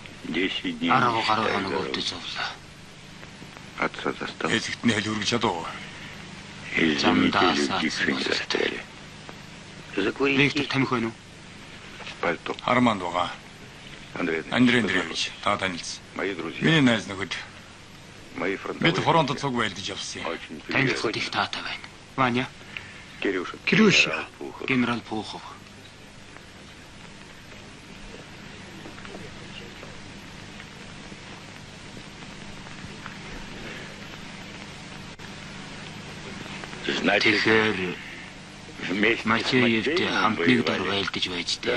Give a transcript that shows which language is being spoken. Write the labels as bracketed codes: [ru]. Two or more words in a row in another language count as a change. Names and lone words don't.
[ru] 10 дней. [mn] 10 гаруй хоног өвдөж зовлоо. [ru] Отца застал. [mn] Хэлэхдээ хэл үргэж чадуу. [ru] Извините, люди не застряли. [mn] Виктор тамхи байна уу? [ru] Пальто. [mn] Харманд байгаа. Андрей Андрей Андреевич, та танилцсан. [ru] Мои друзья. [mn] Миний найз нөхөд [ru] Мои [mn] бид [ru] фронтовые. [mn] фронтод цуг байлдаж явсан юм. [ru] Очень [mn] Танилцахад [ru] приятно. [mn] их таатай байна. Ваня, Кирюша. Кирюша. Пухов. генерал Пухов. Тэгэхээр Мачеевтэй хамт нэг дор байлдаж байж тээ.